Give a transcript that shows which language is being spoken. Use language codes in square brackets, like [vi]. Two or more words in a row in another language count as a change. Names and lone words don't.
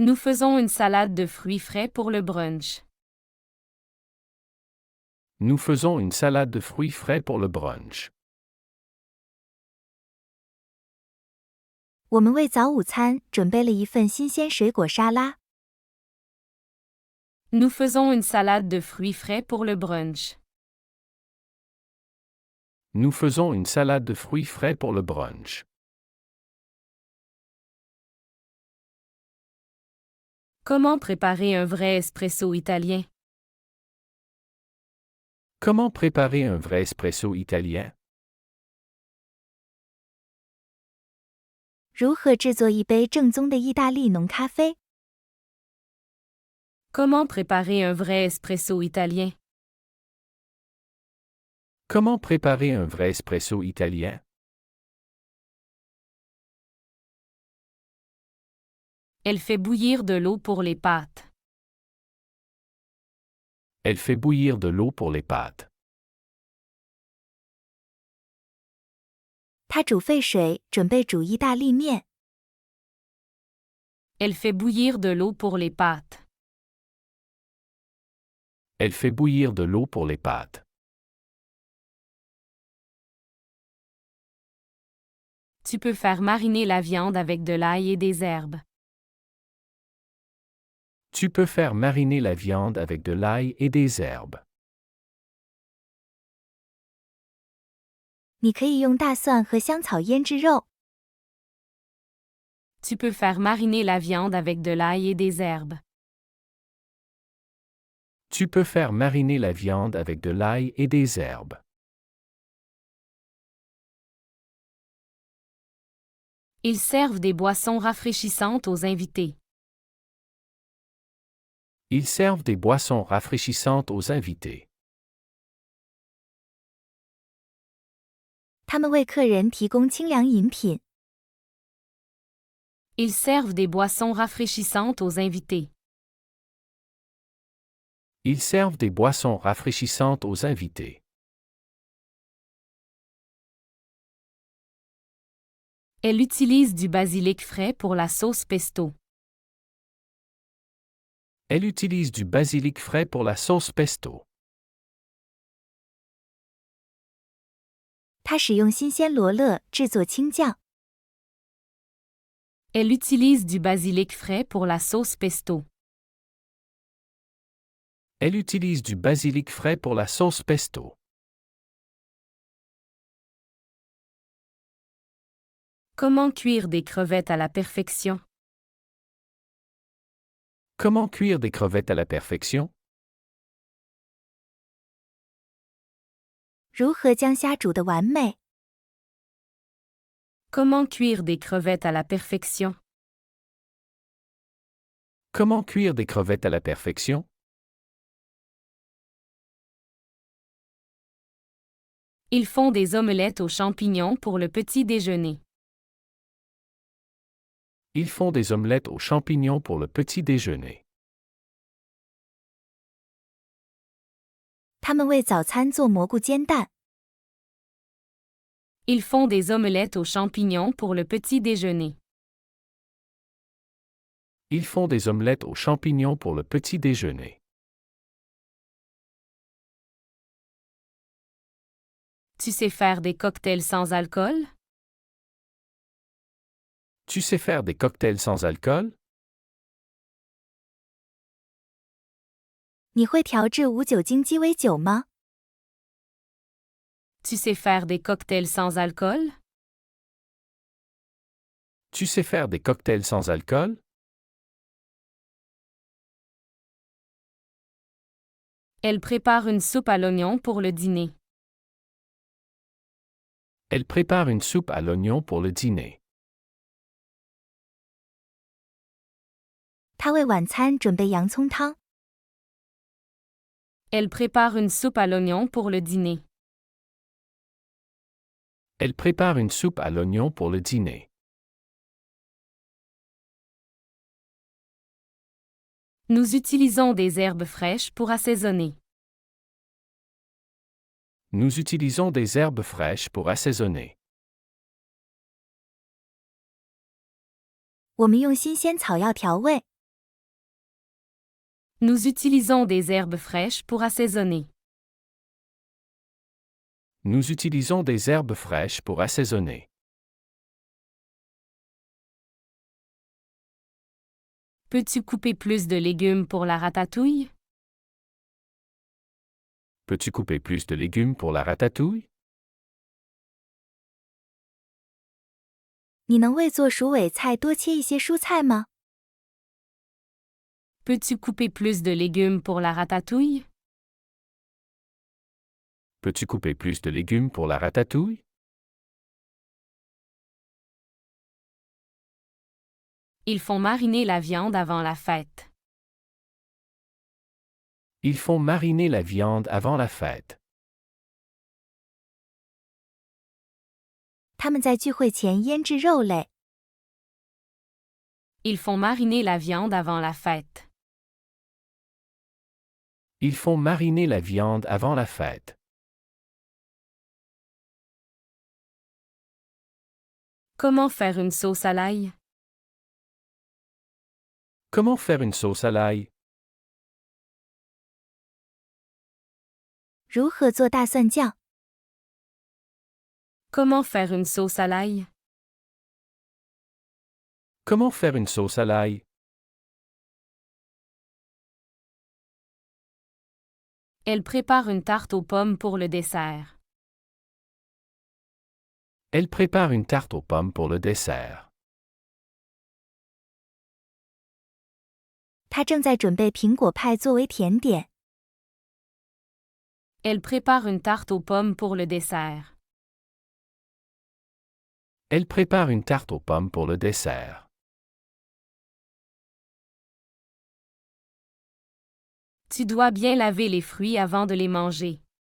[fr] Nous faisons une salade de fruits frais pour le brunch. Nous faisons une salade de fruits frais pour le brunch. [zh] 我们为早午餐准备了一份新鲜水果沙拉。 [fr] Nous faisons une salade de fruits frais pour le brunch. Nous faisons une salade de fruits frais pour le brunch. Comment préparer un vrai espresso italien? Comment préparer un vrai espresso italien? [zh] 如何制作一杯正宗的意大利浓咖啡？ [fr] Comment préparer un vrai espresso italien? Comment préparer un vrai espresso italien? Elle fait bouillir de l'eau pour les pâtes. Elle fait bouillir de l'eau pour les pâtes. [zh] 他煮沸水，准备煮意大利面。 [fr] Elle fait bouillir de l'eau pour les pâtes. Elle fait bouillir de l'eau pour les pâtes. Tu peux faire mariner la viande avec de l'ail et des herbes. Tu peux faire mariner la viande avec de l'ail et des herbes. [zh] 你可以用大蒜和香草腌制肉。 [fr] Tu peux faire mariner la viande avec de l'ail et des herbes. Tu peux faire mariner la viande avec de l'ail et des herbes. Ils servent des boissons rafraîchissantes aux invités. Ils servent des boissons rafraîchissantes aux invités. [zh] 他们为客人提供清凉饮品。 [fr] Ils servent des boissons rafraîchissantes aux invités. Ils servent des boissons rafraîchissantes aux invités. Elle utilise du basilic frais pour la sauce pesto. Elle utilise du basilic frais pour la sauce pesto. [zh] 他使用新鲜罗勒制作青酱。 [fr] Elle utilise du basilic frais pour la sauce pesto. Elle utilise du basilic frais pour la sauce pesto. Comment cuire des crevettes à la perfection? Comment cuire des crevettes à la perfection? [zh] 如何将虾煮得完美？ [fr] Comment cuire des crevettes à la perfection? Comment cuire des crevettes à la perfection? Ils font des omelettes aux champignons pour le petit déjeuner. Ils font des omelettes aux champignons pour le petit déjeuner. [zh] 他们为早餐做蘑菇煎蛋。 [fr] Ils font des omelettes aux champignons pour le petit déjeuner. Ils font des omelettes aux champignons pour le petit déjeuner. Tu sais faire des cocktails sans alcool? Tu sais faire des cocktails sans alcool? [zh] 你会调制无酒精鸡尾酒吗？ [fr] Tu sais faire des cocktails sans alcool? Tu sais faire des cocktails sans alcool? Elle prépare une soupe à l'oignon pour le dîner. Elle prépare une soupe à l'oignon pour le dîner. [zh] 他为晚餐准备洋葱汤。 [fr] Elle prépare une soupe à l'oignon pour le dîner. Elle prépare une soupe à l'oignon pour le dîner. Nous utilisons des herbes fraîches pour assaisonner. Nous utilisons des herbes fraîches pour assaisonner. [zh] 我们用新鲜草药调味。 [fr] Nous utilisons des herbes fraîches pour assaisonner. Nous utilisons des herbes fraîches pour assaisonner. Peux-tu couper plus de légumes pour la ratatouille? Peux-tu couper plus de légumes pour la ratatouille? [zh] 你能为做鼠尾菜多切一些蔬菜吗？ [fr] Peux-tu couper plus de légumes pour la ratatouille? Peux-tu couper plus de légumes pour la ratatouille? Ils font mariner la viande avant la fête. Ils font mariner la viande avant la fête. [zh] 他们在聚会前腌制肉类。 [fr] Ils font mariner la viande avant la fête. Ils font mariner la viande avant la fête. Comment faire une sauce à l'ail? Comment faire une sauce à l'ail? [zh] 如何做大蒜酱？ [fr] Comment faire une sauce à l'ail? Comment faire une sauce à l'ail? Elle prépare une tarte aux pommes pour le dessert. Elle prépare une tarte aux pommes pour le dessert. [zh] 她正在准备苹果派作为甜点。 [fr] Elle prépare une tarte aux pommes pour le dessert. Elle prépare une tarte aux pommes pour le dessert. Tu dois bien laver les fruits avant de les manger.